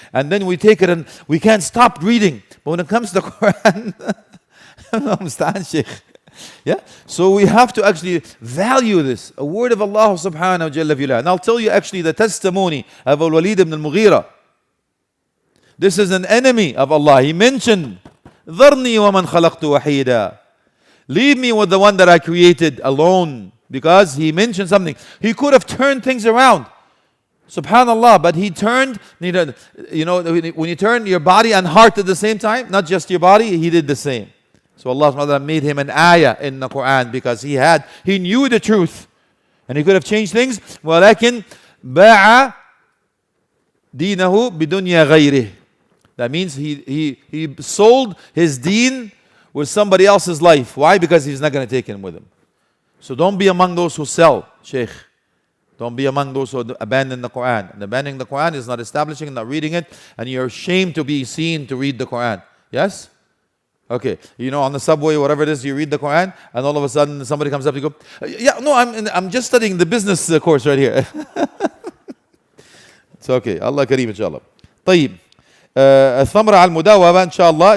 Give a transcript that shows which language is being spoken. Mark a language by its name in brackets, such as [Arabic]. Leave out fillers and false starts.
[English] And then we take it and we can't stop reading. But when it comes to Quran, understand, Sheikh. Yeah, so we have to actually value this, a word of Allah subhanahu wa ta'ala. And I'll tell you actually the testimony of Al-Walid ibn al-Mughira. This is an enemy of Allah. [Arabic] He mentioned, ذَرْنِي وَمَنْ خَلَقْتُ وَحِيدًا. [English] Leave me with the one that I created alone. Because he mentioned something. He could have turned things around. Subhanallah, but he turned, when you turn your body and heart at the same time, not just your body, he did the same. So Allah subhanahu wa ta'ala made him an ayah in the Quran because he knew the truth. And he could have changed things. [Arabic] وَلَكِنْ بَاعَ دِينَهُ بِدُنْيَا غَيْرِهِ. [English] That means he sold his deen with somebody else's life. Why? Because he's not going to take him with him. So don't be among those who sell, Shaykh. Don't be among those who abandon the Quran. And abandoning the Quran is not establishing, not reading it. And you're ashamed to be seen to read the Quran. Yes? Okay, on the subway, whatever it is, you read the Quran, and all of a sudden somebody comes up and you go, yeah, no, I'm just studying the business course right here. It's okay. Allah Kareem, inshallah. طيب. [Arabic] الثمرة على المداومة, inshallah.